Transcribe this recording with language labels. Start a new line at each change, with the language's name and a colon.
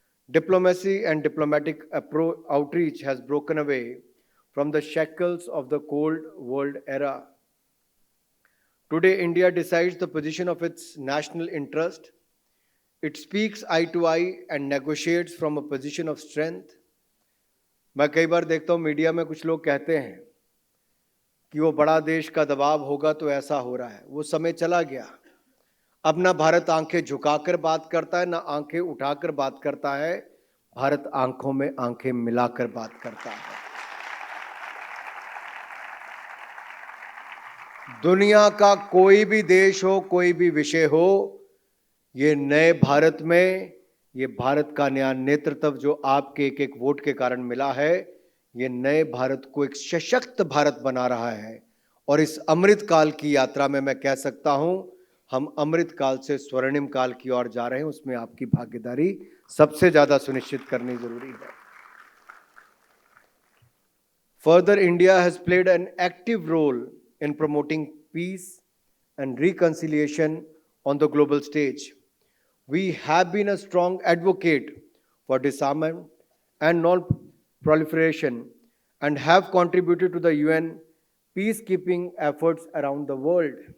English: Diplomacy and diplomatic outreach has broken away from the shackles of the Cold War era. Today, India decides the position of its national interest. It speaks eye to eye and negotiates from a position of strength.
Hindi: मैं कई बार देखता हूँ media में कुछ लोग कहते हैं कि वो बड़ा देश का दबाव होगा तो ऐसा हो रहा है. वो समय चला गया. अब ना भारत आंखें झुकाकर बात करता है, ना आंखें उठाकर बात करता है. भारत आंखों में आंखें मिलाकर बात करता है. दुनिया का कोई भी देश हो, कोई भी विषय हो, ये नए भारत में ये भारत का नया नेतृत्व जो आपके एक एक वोट के कारण मिला है, ये नए भारत को एक सशक्त भारत बना रहा है. और इस अमृत काल की यात्रा में मैं कह सकता हूं, हम अमृत काल से स्वर्णिम काल की ओर जा रहे हैं. उसमें आपकी भागीदारी सबसे ज्यादा सुनिश्चित करनी जरूरी है.
English: Further, India has played an active role in promoting peace and reconciliation on the global stage. We have been a strong advocate for disarmament and non-proliferation and have contributed to the UN peacekeeping efforts around the world.